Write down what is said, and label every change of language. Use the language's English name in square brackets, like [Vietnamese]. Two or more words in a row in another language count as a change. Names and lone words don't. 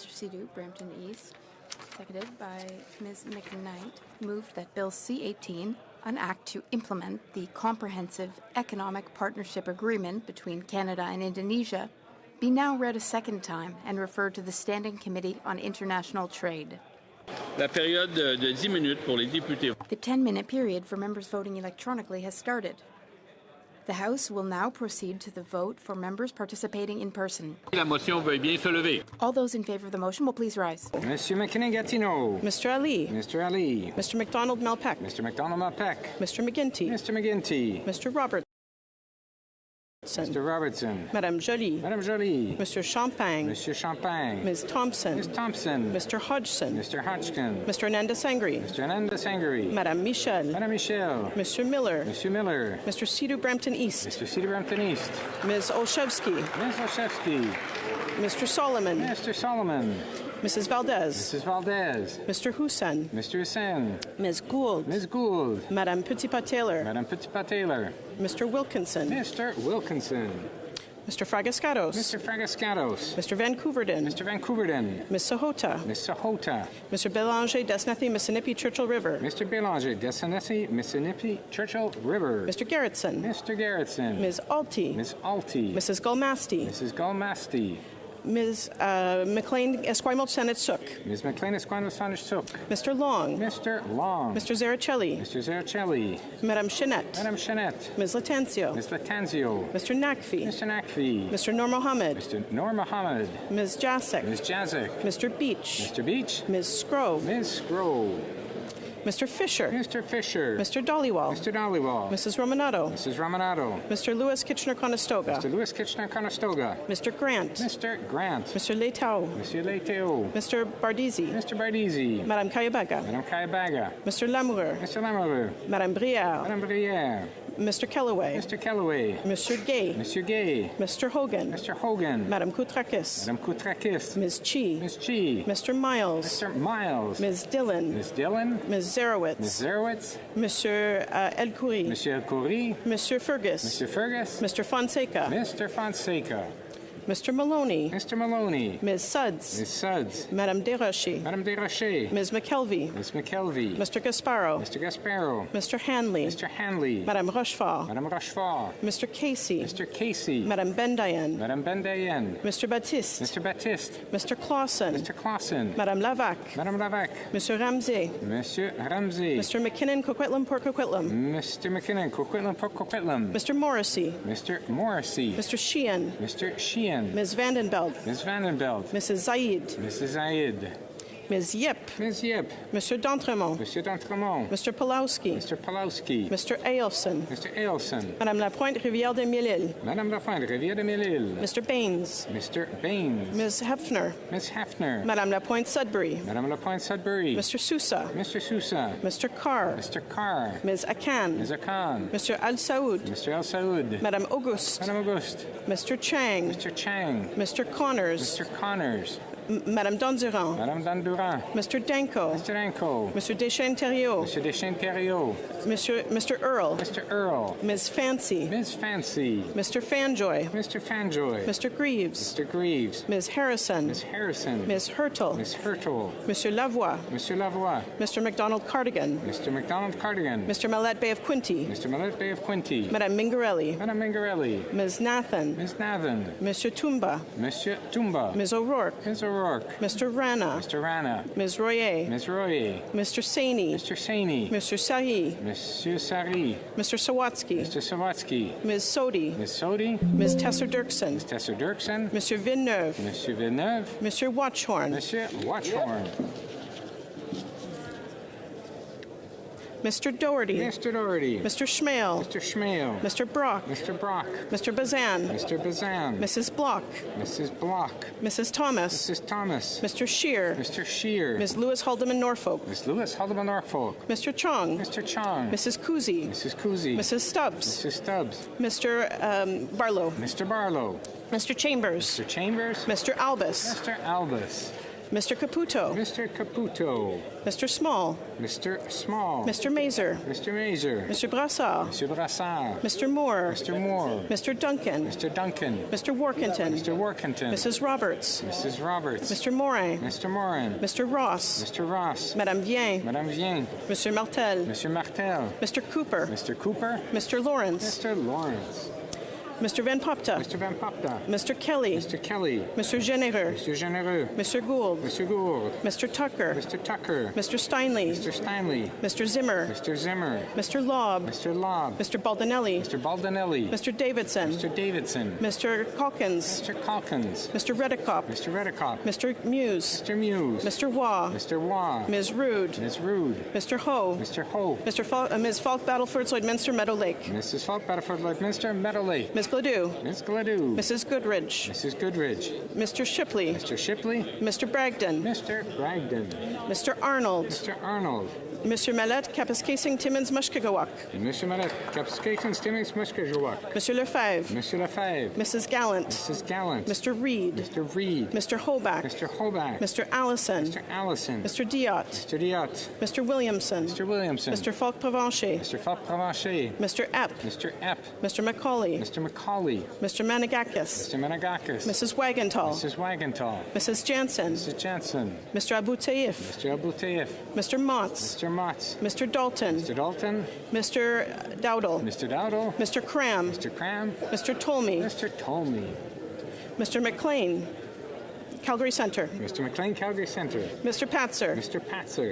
[English] Sidhu, Brampton East, seconded by Ms. McKnight, moved that Bill C-18, an act to implement the Comprehensive Economic Partnership Agreement between Canada and Indonesia, be now read a second time and referred to the Standing Committee on International Trade. [French] La période de 10 minutes pour les députés. [English] The 10-minute period for members voting electronically has started. The House will now proceed to the vote for members participating in person. [French] La motion veuille bien se lever. [English] All those in favor of the motion will please rise. [French] Monsieur McKinnon-Gatineau. [English] Mr. Ali. Mr. Ali. Mr. McDonald-Malpeck. Mr. McDonald-Malpeck. Mr. McGuinty. Mr. McGuinty. Mr. Roberts. Robertson. Mr. Robertson. [French] Madame Joly. Madame Joly. [English] Mr. Champagne. [French] Monsieur Champagne. [English] Ms. Thompson. Ms. Thompson. Mr. Hodgson. Mr. Hodgkin. Mr. Ananda Sangri. Mr. Ananda Sangri. [French] Madame Michel. Madame Michel. [English] Mr. Miller. [French] Monsieur Miller. [English] Mr. Cedar Brampton East. Mr. Cedar Brampton East. Ms. Olszewski. Ms. Olszewski. Mr. Solomon. Mr. Solomon. Mrs. Valdez. Mrs. Valdez. Mr. Hussain. Mr. Hussain. Ms. Gould. Ms. Gould. [French] Madame Petitpas-Taylor. Madame Petitpas-Taylor. [English] Mr. Wilkinson. Mr. Wilkinson. Mr. Fragascatos. Mr. Fragascatos. Mr. Vancouverden. Mr. Vancouverden. Ms. Sahota. Ms. Sahota. Mr. Belanger, Desnathi, Mississippi, Churchill River. Mr. Belanger, Desnathi, Mississippi, Churchill River. Mr. Garrettson. Mr. Garrettson. Ms. Alty. Ms. Alty. Mrs. Gulmasti. Mrs. Gulmasti. Ms. McLean Esquimalt Senate Sook. Ms. McLean Esquimalt Senate Sook. Mr. Long. Mr. Long. Mr. Zaricelli. Mr. Zaricelli. [French] Madame Chenette. Madame Chenette. [English] Ms. Latanzio. Ms. Latanzio. Mr. Nakfi. Mr. Nakfi. Mr. Nur Mohammed. Mr. Nur Mohammed. Ms. Jasek. Ms. Jasek. Mr. Beach. Mr. Beach. Ms. Scrow. Ms. Scrow. Mr. Fisher. Mr. Fisher. Mr. Dollywall. Mr. Dollywall. Mrs. Romanato. Mrs. Romanato. Mr. Lewis Kitchener-Conestoga. Mr. Lewis Kitchener-Conestoga. Mr. Grant. Mr. Grant. Mr. Leitao. Mr. Leitao. Mr. Bardisi. Mr. Bardisi. [French] Madame Kayabaga. Madame Kayabaga. [English] Mr. Lamoureux. Mr. Lamoureux. [French] Madame Brière. Madame Brière. [English] Mr. Kellaway. Mr. Kellaway. Mr. Gay. [French] Monsieur Gay. [English] Mr. Hogan. Mr. Hogan. [French] Madame Koutrakis. Madame Koutrakis. [English] Ms. Chi. Ms. Chi. Mr. Miles. Mr. Miles. Ms. Dillon. Ms. Dillon. Ms. Zarowitz. Ms. Zarowitz. [French] Monsieur El Khoury. Monsieur El Khoury. Monsieur Fergus. Monsieur Fergus. [English] Mr. Fonseca. Mr. Fonseca. Mr. Maloney. Mr. Maloney. Ms. Suds. Ms. Suds. [French] Madame Desrochers. Madame Desrochers. [English] Ms. McKelvey. Ms. McKelvey. Mr. Gasparo. Mr. Gasparo. Mr. Hanley. Mr. Hanley. [French] Madame Rochefort. Madame Rochefort. [English] Mr. Casey. Mr. Casey. [French] Madame Bendayen. Madame Bendayen. [English] Mr. Baptiste. Mr. Baptiste. Mr. Clausen. Mr. Clausen. [French] Madame Lavac. Madame Lavac. Monsieur Ramsey. Monsieur Ramsey. [English] Mr. McKinnon, Coquitlam, Port Coquitlam. Mr. McKinnon, Coquitlam, Port Coquitlam. Mr. Morrissey. Mr. Morrissey. Mr. Sheehan. Mr. Sheehan. Ms. Vandenbeld. Ms. Vandenbeld. Mrs. Zaid. Mrs. Zaid. Ms. Yip. Ms. Yip. Mr. D'Entremont. [French] Monsieur D'Entremont. [English] Mr. Pulowski. Mr. Pulowski. Mr. Ailson. Mr. Ailson. [French] Madame Lapointe, Rivière des Mille-Îles. Madame Lapointe, Rivière des Mille-Îles. [English] Mr. Baines. Mr. Baines. Ms. Hefner. Ms. Hefner. [French] Madame Lapointe Sudbury. Madame Lapointe Sudbury. [English] Mr. Sousa. Mr. Sousa. Mr. Carr. Mr. Carr. Ms. Akan. Ms. Akan. Mr. Al Saoud. Mr. Al Saoud. [French] Madame Auguste. Madame Auguste. [English] Mr. Chang. Mr. Chang. Mr. Connors. Mr. Connors. [French] Madame Dondurant. Madame Dondurant. [English] Mr. Danko. Mr. Danko. Mr. Deschênes-Thériault. [French] Monsieur Deschênes-Thériault. [English] Mr. Earl. Mr. Earl. Ms. Fancy. Ms. Fancy. Mr. Fanjoy. Mr. Fanjoy. Mr. Greaves. Mr. Greaves. Ms. Harrison. Ms. Harrison. Ms. Hurtle. Ms. Hurtle. [French] Monsieur Lavoie. Monsieur Lavoie. [English] Mr. McDonald Cardigan. Mr. McDonald Cardigan. Mr. Mallet Bay of Quinty. Mr. Mallet Bay of Quinty. [French] Madame Mingarelli. Madame Mingarelli. [English] Ms. Nathan. Ms. Nathan. [French] Monsieur Tumba. Monsieur Tumba. [English] Ms. O'Rourke. Ms. O'Rourke. Mr. Rana. Mr. Rana. Ms. Royer. Ms. Royer. Mr. Saini. Mr. Saini. Mr. Sari. [French] Monsieur Sari. [English] Mr. Sawatsky. Mr. Sawatsky. Ms. Sodi. Ms. Sodi. Ms. Tesser-Dirksen. Ms. Tesser-Dirksen. [French] Monsieur Villeneuve. Monsieur Villeneuve. Monsieur Watchhorn. Monsieur Watchhorn. [English] Mr. Doherty. Mr. Doherty. Mr. Schmale. Mr. Schmale. Mr. Brock. Mr. Brock. Mr. Bazan. Mr. Bazan. Mrs. Block. Mrs. Block. Mrs. Thomas. Mrs. Thomas. Mr. Shear. Mr. Shear. Ms. Lewis Haldeman Norfolk. Ms. Lewis Haldeman Norfolk. Mr. Chong. Mr. Chong. Mrs. Kuzi. Mrs. Kuzi. Mrs. Stubbs. Mrs. Stubbs. Mr. Barlow. Mr. Barlow. Mr. Chambers. Mr. Chambers. Mr. Albus. Mr. Albus. Mr. Caputo. Mr. Caputo. Mr. Small. Mr. Small. Mr. Mazer. Mr. Mazer. Mr. Brassard. Mr. Brassard. Mr. Moore. Mr. Moore. Mr. Duncan. Mr. Duncan. Mr. Workington. Mr. Workington. Mrs. Roberts. Mrs. Roberts. Mr. Morin. Mr. Morin. Mr. Ross. Mr. Ross. [French] Madame Vien. Madame Vien. Monsieur Martel. Monsieur Martel. [English] Mr. Cooper. Mr. Cooper. Mr. Lawrence. Mr. Lawrence. Mr. Van Popta. Mr. Van Popta. Mr. Kelly. Mr. Kelly. Mr. Généreux. Mr. Généreux. Mr. Gould. Mr. Gould. Mr. Tucker. Mr. Tucker. Mr. Steinley. Mr. Steinley. Mr. Zimmer. Mr. Zimmer. Mr. Lobb. Mr. Lobb. Mr. Baldinelli. Mr. Baldinelli. Mr. Davidson. Mr. Davidson. Mr. Calkins. Mr. Calkins. Mr. Redicop. Mr. Redicop. Mr. Muse. Mr. Muse. Mr. Waugh. Mr. Waugh. Ms. Rude. Ms. Rude. Mr. Ho. Mr. Ho. Ms. Falk Battleford, Lloydminster, Meadow Lake. Mrs. Falk Battleford, Lloydminster, Meadow Lake. Ms. Gladue. Ms. Gladue. Mrs. Goodridge. Mrs. Goodridge. Mr. Shipley. Mr. Shipley. Mr. Bragdon. Mr. Bragdon. Mr. Arnold. Mr. Arnold. [French] Monsieur Mallette, Kapuskasing, Timmins, Mushkegowuk. Monsieur Mallette, Kapuskasing, Timmins, Mushkegowuk. Monsieur Lefebvre. Monsieur Lefebvre. [English] Mrs. Gallant. Mrs. Gallant. Mr. Reed. Mr. Reed. Mr. Hoback. Mr. Hoback. Mr. Allison. Mr. Allison. Mr. Diot. Mr. Diot. Mr. Williamson. Mr. Williamson. Mr. Falk-Provencher. Mr. Falk-Provencher. Mr. Epp. Mr. Epp. Mr. Macaulay. Mr. Macaulay. Mr. Managakis. Mr. Managakis. Mrs. Wagenthal. Mrs. Wagenthal. Mrs. Jansen. Mrs. Jansen. Mr. Abu Taif. Mr. Abu Taif. Mr. Motz. Mr. Motz. Mr. Dalton. Mr. Dalton. Mr. Dowdle. Mr. Dowdle. Mr. Cram. Mr. Cram. Mr. Tolmie. Mr. Tolmie. Mr. McLean. Calgary Centre. Mr. McLean, Calgary Centre. Mr. Patzer. Mr. Patzer.